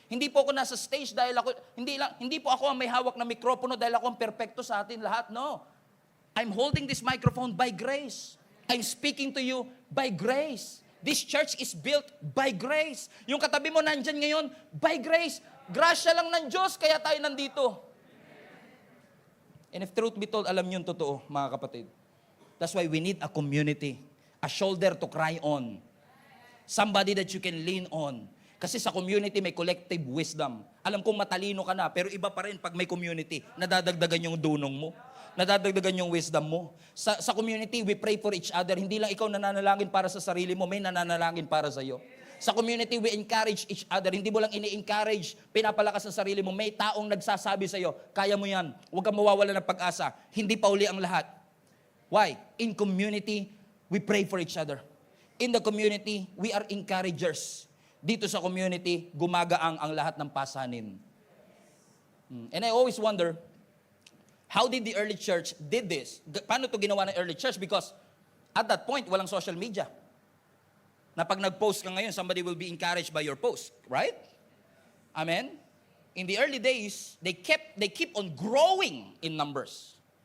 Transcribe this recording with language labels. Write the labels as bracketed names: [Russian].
[Filipino] Hindi po ako nasa stage dahil ako, hindi po ako ang may hawak na mikropono dahil ako ang perpekto sa atin lahat. [English] No. I'm holding this microphone by grace. I'm speaking to you by grace. This church is built by grace. [Filipino] Yung katabi mo nandyan ngayon, [English] by grace. [Filipino] Grasya lang ng Diyos, kaya tayo nandito. [English] And if truth be told, [Filipino] alam niyo yung totoo, mga kapatid. [English] That's why we need a community. A shoulder to cry on. Somebody that you can lean on. [Filipino] Kasi sa community may collective wisdom. Alam kong matalino ka na, pero iba pa rin pag may community, nadadagdagan yung dunong mo. nadadagdagan yung wisdom mo. [English] Sa community, we pray for each other. [Filipino] Hindi lang ikaw nananalangin para sa sarili mo, may nananalangin para sa iyo. [English] Sa community, we encourage each other. [Filipino] Hindi mo lang ini-encourage, pinapalakas sa sarili mo. May taong nagsasabi sa iyo, kaya mo yan. Huwag kang mawawala ng pag-asa. Hindi pa uli ang lahat. [English] Why? In community, we pray for each other. In the community, we are encouragers. [Filipino] Dito sa community, gumagaang ang lahat ng pasanin. [English] And I always wonder, how did the early church did this? [Filipino] Paano ito ginawa ng early church? [English] Because at that point, [Filipino] walang social media. Na pag nag-post ka ngayon, [English] somebody will be encouraged by your post. Right? Amen? In the early days, they keep on growing in numbers.